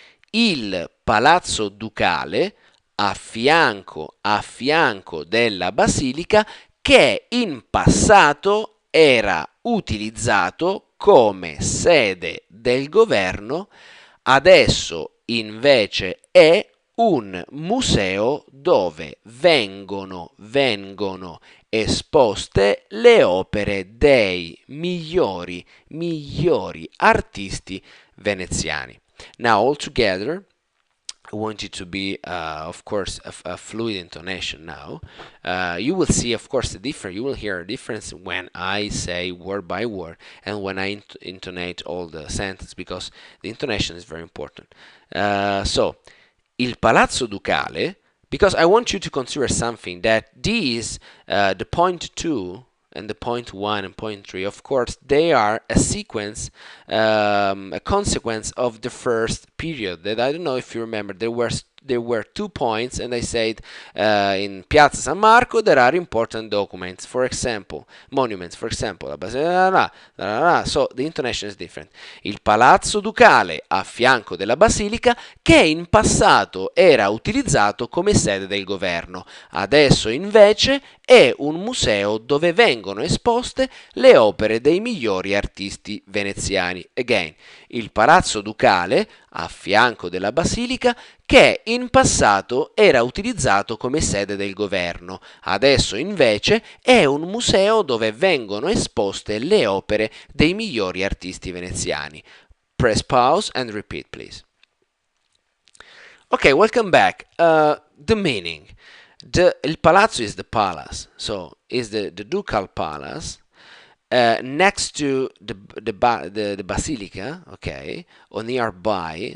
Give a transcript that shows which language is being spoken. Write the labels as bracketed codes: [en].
[it] Il Palazzo Ducale a fianco della basilica che in passato era utilizzato come sede del governo, adesso invece è un museo dove vengono esposte le opere dei migliori artisti veneziani. [en] Now, all together, I want it to be, of course, a fluid intonation now. You will see, of course, you will hear a difference when I say word by word and when I intonate all the sentences because the intonation is very important. So, il Palazzo Ducale, because I want you to consider something that these, the point 2 and the point 1 and point 3, of course, they are a sequence, a consequence of the first period. That I don't know if you remember, there were 2 points, and I said in Piazza San Marco there are important documents, for example, monuments, for example, la basilica, so the intonation is different. [it] Il Palazzo Ducale a fianco della basilica che in passato era utilizzato come sede del governo, adesso invece è un museo dove vengono esposte le opere dei migliori artisti veneziani. Again, il Palazzo Ducale a fianco della basilica che in passato era utilizzato come sede del governo, adesso invece è un museo dove vengono esposte le opere dei migliori artisti veneziani. [en] Press pause and repeat, please. Okay, welcome back. The meaning. Il palazzo is the palace, so is the ducal palace next to the basilica, okay, or nearby.